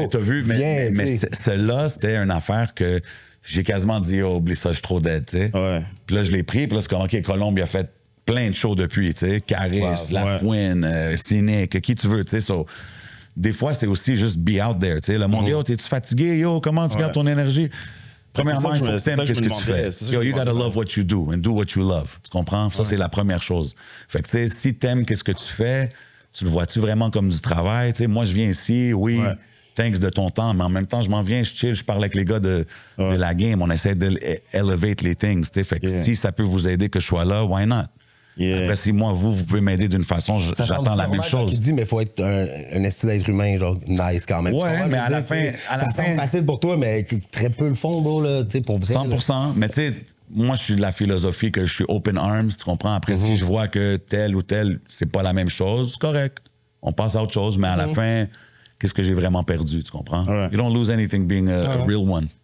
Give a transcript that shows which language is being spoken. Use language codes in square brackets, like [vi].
[fr] mais t'as vu, mais celle-là, c'était une affaire que j'ai quasiment dit, oh, oublie ça, je suis trop dead, tu sais. Ouais. Puis là, je l'ai pris, puis là, c'est comme, OK, Colombe, il a fait plein de shows depuis, tu sais, Caris, Lafouine, Cynic, qui tu veux, tu sais, so... Des fois, c'est aussi juste [en] be out there, [fr] tu sais. Le monde, yo, t'es-tu fatigué? Yo, comment tu gardes ton énergie? Premièrement, il faut que t'aimes qu'est-ce que tu fais. [en] Yo, you gotta love what you do and do what you love. [fr] Tu comprends? Ça, c'est la première chose. Fait que, tu sais, si t'aimes qu'est-ce que tu fais, tu le vois-tu vraiment comme du travail? Tu sais, moi, je viens ici, oui, thanks de ton temps, mais en même temps, je m'en viens, je chill, je parle avec les gars de la game, on essaie d'elevate les things, tu sais. Fait que si ça peut vous aider que je sois là, [en] why not? [fr] Yeah. Après, si moi, vous pouvez m'aider d'une façon, j'attends la même chose. Tu dis, mais il faut être un esti d'être humain, genre, nice quand même. Ouais, mais à la fin... Ça semble facile pour toi, mais très peu le fond, bro, là, tu sais, pour vous. 100%. Mais tu sais, moi, je suis de la philosophie que je suis open arms, tu comprends? Après, si je vois que tel ou tel, c'est pas la même chose, c'est correct. On passe à autre chose, mais à la fin, qu'est-ce que j'ai vraiment perdu, tu comprends? [en] You don't lose anything being a real one.